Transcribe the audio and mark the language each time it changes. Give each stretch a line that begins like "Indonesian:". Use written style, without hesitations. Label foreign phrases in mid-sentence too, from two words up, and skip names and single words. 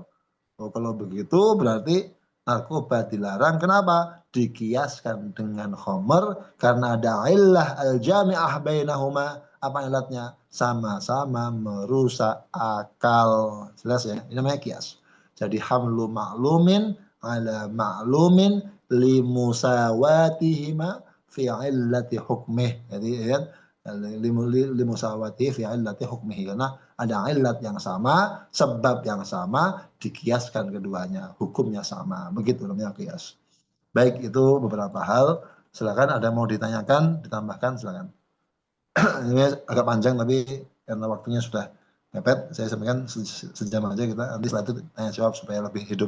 Indonesian: Oh kalau begitu berarti narkoba dilarang. Kenapa? Dikiaskan dengan khomer karena ada
Arabic: علة الجامعة بينهما.
Indonesian: Apa ilatnya? Sama-sama merusak akal. Jelas ya? Ini namanya kias.
Arabic: Jadi حمل معلوم على معلوم لمساواتهما في علة حكمه.
Indonesian: Jadi ya,
Arabic: لمساواة في علة حكمه,
Indonesian: karena ada illat yang sama, sebab yang sama, dikiaskan keduanya, hukumnya sama. Begitu namanya kias. Baik, itu beberapa hal. Silakan ada mau ditanyakan, ditambahkan silakan. Ini agak panjang tapi karena waktunya sudah mepet, saya sampaikan sejam aja kita, nanti setelah itu tanya jawab supaya lebih hidup.